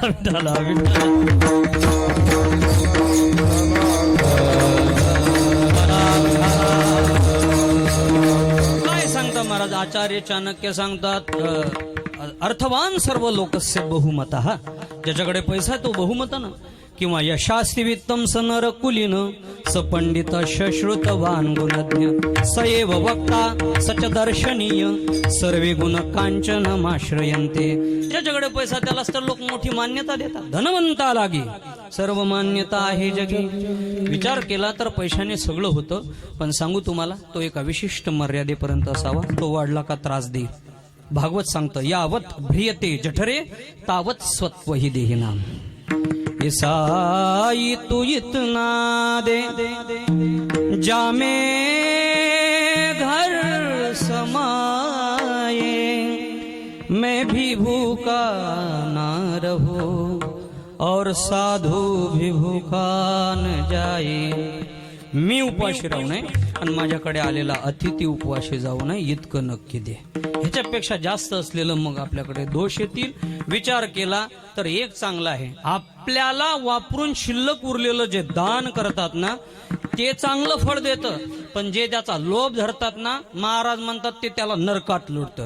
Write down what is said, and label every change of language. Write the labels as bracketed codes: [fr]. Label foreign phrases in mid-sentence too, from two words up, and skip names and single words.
[mr] काय सांगता महाराज? आचार्य चाणक्य सांगतात, [sa] अर्थवान सर्व लोकस्य बहुमतः. [mr] ज्याच्याकडे पैसा तो बहुमतानं. [sa] किंवा यशास्ति वित्तम स नर कुलीन, स पंडित श्रुतवान गुणज्ञ, स एव वक्ता सच दर्शनीय, सर्वे गुण कांचन माश्रयन्ते. [mr] ज्याच्याकडे पैसा त्यालाच तर लोक मोठी मान्यता देतात. धनवंता लागी सर्व मान्यता आहे जगी. विचार केला तर पैशाने सगळं होतं, पण सांगू तुम्हाला, तो एका विशिष्ट मर्यादेपर्यंत असावा. तो वाढला का त्रास देईल. भागवत सांगतं, [sa] यावत भ्रियते जठरे तावत स्वत्वहि देहिनाम. [hi] ईसाई तू इतना दे जामे घर समाये, मैं भी भूखा ना रहूं और साधू भी भूखा न जाए. [mr] मी उपाशी राहू नये आणि माझ्याकडे आलेला अतिथी उपवाशी जाऊ नये इतकं नक्की दे. ह्याच्यापेक्षा जास्त असलेलं मग आपल्याकडे दोष येतील. विचार केला तर एक चांगला आहे, आपल्याला वापरून शिल्लक उरलेलं जे दान करतात ना ते चांगलं फळ देतं, पण जे त्याचा लोभ धरतात ना, महाराज म्हणतात ते त्याला नरकात लुटतं.